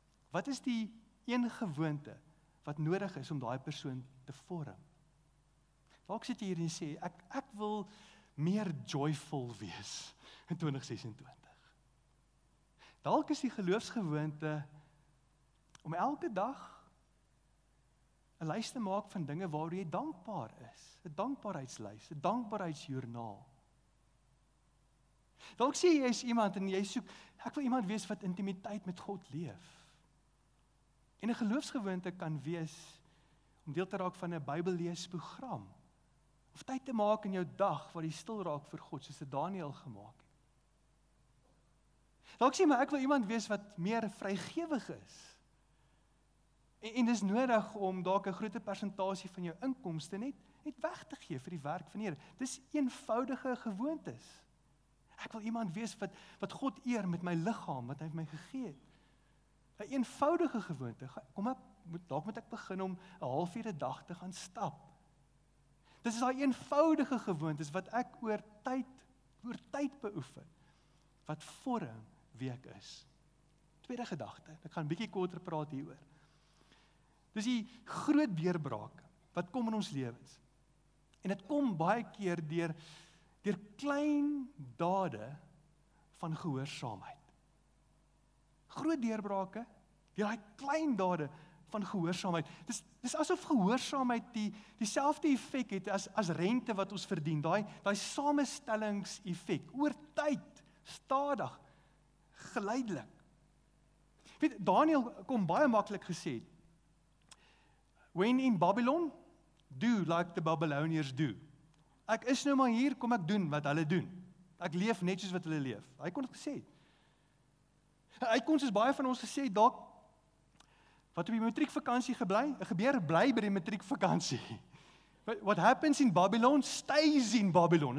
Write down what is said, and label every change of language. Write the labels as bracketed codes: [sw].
[af] Wat is die een gewoonte wat nodig is om daai persoon te vorm? Dalk sit jy hier en sê, ek wil meer joyful wees in 2026. Dalk is die geloofsgewoonte om elke dag 'n lys te maak van dinge waaroor jy dankbaar is. 'n Dankbaarheidslys, 'n dankbaarheidsjoernaal. Dalk sê jy is iemand en jy soek, ek wil iemand wees wat intimiteit met God leef. En 'n geloofsgewoonte kan wees om deel te raak van 'n Bybelleesprogram. Of tyd te maak in jou dag waar jy stil raak vir God, soos dit Daniël gemaak het. Dalk sê maar ek wil iemand wees wat meer vrygewig is. En dis nodig om dalk 'n groter persentasie van jou inkomste net weg te gee vir die werk van die Here. Dis eenvoudige gewoontes. Ek wil iemand wees wat God eer met my liggaam wat hy vir my gegee het. 'n Eenvoudige gewoonte. Dalk moet ek begin om 'n halfuur 'n dag te gaan stap. Dis is daai eenvoudige gewoontes wat ek oor tyd beoefen, wat vorm wie ek is. Tweede gedagte, ek gaan 'n bietjie korter praat hieroor. Dis die groot deurbrake wat kom in ons lewens. En dit kom baie keer deur klein dade van gehoorsaamheid. Groot deurbrake deur daai klein dade van gehoorsaamheid. Dis asof gehoorsaamheid dieselfde effek het as rente wat ons verdien. Daai samestellingseffek oor tyd, stadig, geleidelik. Weet, Daniël kom baie maklik gesê. [en] When in Babylon, do like the Babylonians do. [af] Ek is nou maar hier, kom ek doen wat hulle doen. Ek leef net soos wat hulle leef. Hy kon dit gesê. Hy kon soos baie van ons gesê, dalk wat op die matriekvakansie gebeur bly by die matriekvakansie. [en] What happens in Babylon, stays in Babylon.